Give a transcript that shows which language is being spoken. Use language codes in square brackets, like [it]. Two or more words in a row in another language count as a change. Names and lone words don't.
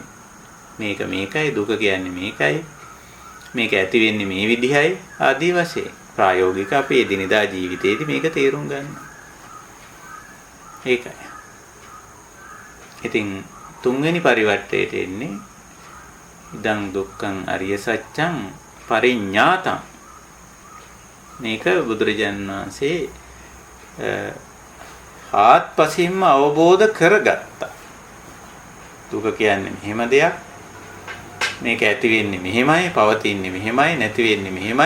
[si] මේක මේකයි දුක කියන්නේ මේකයි. මේක ඇති වෙන්නේ මේ විදිහයි ආදී වශයෙන්. ප්‍රායෝගික අපේ එදිනෙදා ජීවිතේදී මේක තේරුම් ගන්න. ඒකයි. ඉතින් තුන්වෙනි පරිවර්තයට එන්නේ [pi] ඉදං දුක්ඛං අරිය සත්‍යං පරිඤ්ඤාතං. [si] මේක බුදුරජාණන් වහන්සේ ආත්පසින්ම අවබෝධ කරගත්තා. දුක කියන්නේ මෙහෙම දෙයක්. මේක ඇති වෙන්නේ මෙහෙමයි, පවතින්නේ මෙහෙමයි, නැති වෙන්නේ මෙහෙමයි.